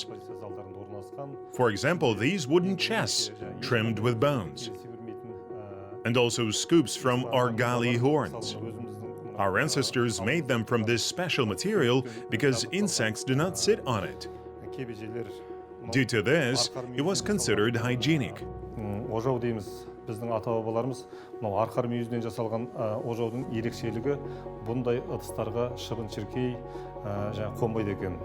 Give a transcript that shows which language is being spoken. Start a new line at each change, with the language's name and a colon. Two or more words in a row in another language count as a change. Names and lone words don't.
English: For example, these wooden chests trimmed with bones, and also scoops from argali horns. Our ancestors made them from this special material because insects do not sit on it. Due to this, it was considered hygienic.
Kazakh: Ожау дейміз. Біздің ата-бабаларымыз мынау арқар мүйізінен жасалған ожаудың ерекшелігі бұндай ыдыстарға шыбын-шіркей қонбайды екен.